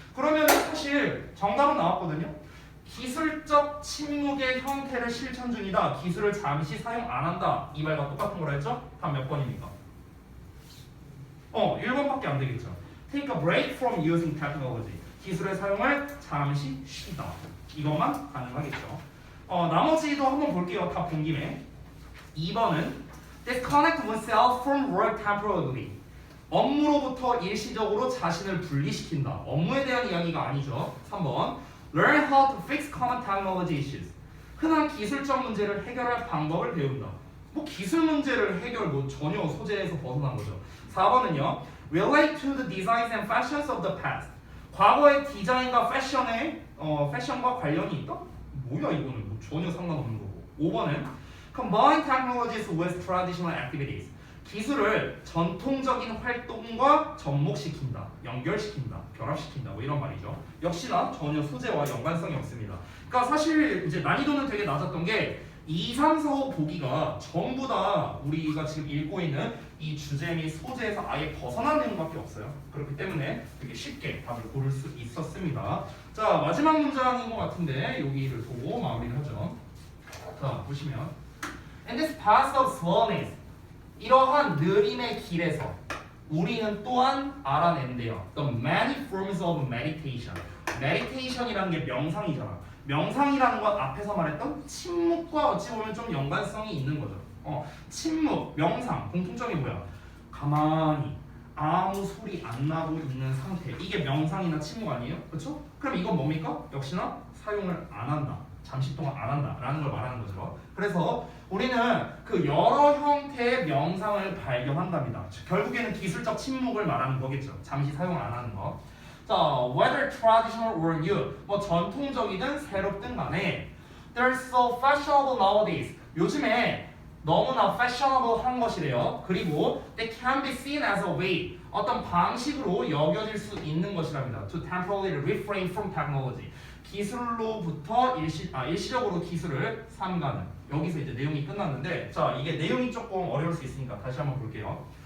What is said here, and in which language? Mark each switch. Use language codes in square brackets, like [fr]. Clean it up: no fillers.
[ko] 그러면 사실 정답은 나왔거든요. 기술적 침묵의 형태를 실천 중이다. 기술을 잠시 사용 안 한다. 이 말과 똑같은 거라 했죠? 답 몇 번입니까? 1번밖에 안 되겠죠. [en] Take a break from using technology. [ko] 기술의 사용을 잠시 쉬다. 이것만 가능하겠죠. 나머지도 한번 볼게요. 다 본 김에. 2번은 [en] disconnect oneself from work temporarily. [ko] 업무로부터 일시적으로 자신을 분리시킨다. 업무에 대한 이야기가 아니죠. 3번 [en] learn how to fix common technology issues. [ko] 흔한 기술적 문제를 해결할 방법을 배운다. 뭐 기술 문제를 전혀 소재에서 벗어난 거죠. 4번은요 [en] relate to the designs and fashions of the past. [ko] 과거의 디자인과 패션과 관련이 있다? 뭐야 이거는 뭐 전혀 상관없는 거고. 5번은 [en] combine technologies with traditional activities. [ko] 기술을 전통적인 활동과 접목시킨다, 연결시킨다, 결합시킨다 뭐 이런 말이죠. 역시나 전혀 소재와 연관성이 없습니다. 그러니까 사실 이제 난이도는 되게 낮았던 게 2, 3, 4, 5 보기가 전부 다 우리가 지금 읽고 있는 이 주제 및 소재에서 아예 벗어난 내용밖에 없어요. 그렇기 때문에 되게 쉽게 답을 고를 수 있었습니다. 자, 마지막 문장인 것 같은데 여기를 보고 마무리를 하죠. 자, 보시면 [en] In this path of slowness, [ko] 이러한 느림의 길에서 우리는 또한 알아낸대요. [en] The many forms of meditation. [ko] meditation이라는 게 명상이잖아. 명상이라는 건 앞에서 말했던 침묵과 어찌 보면 좀 연관성이 있는 거죠. 침묵, 명상, 공통점이 뭐야? 가만히 아무 소리 안 나고 있는 상태. 이게 명상이나 침묵 아니에요? 그렇죠? 그럼 이건 뭡니까? 역시나 사용을 안 한다. 잠시 동안 안 한다 라는 걸 말하는 거죠. 그래서 우리는 그 여러 형태의 명상을 발견한답니다. 결국에는 기술적 침묵을 말하는 거겠죠. 잠시 사용 안 하는 거. [en] 자, whether traditional or new, [ko] 뭐 전통적이든 새롭든 간에 [en] they're so fashionable nowadays. [ko] 요즘에 너무나 fashionable한 것이래요. 그리고 [en] they can be seen as a way, [ko] 어떤 방식으로 여겨질 수 있는 것이랍니다. [en] To temporarily refrain from technology. [ko] 기술로부터 일시적으로 기술을 삼가는. 여기서 이제 내용이 끝났는데, 자, 이게 내용이 조금 어려울 수 있으니까 다시 한번 볼게요.